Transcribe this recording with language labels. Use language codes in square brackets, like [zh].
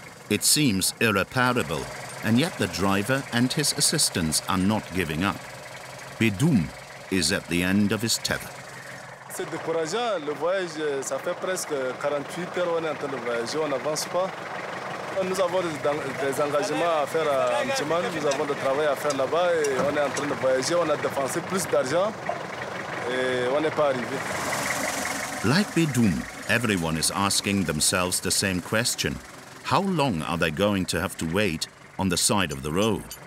[en] It seems irreparable, and yet the driver and his assistants are not giving up. Guillaume is at the end of his tether. [fr] C'est décourageant, le voyage, ça fait presque 48 heures, on est en train de voyager, on n'avance pas. Nous avons des engagements à faire à Antoine, nous avons du travail à faire là-bas et on est en train de voyager, on a dépensé plus d'argent et on n'est pas arrivé. [en] Like Guillaume, everyone is asking themselves the same question. How long are they going to have to wait on the side of the road?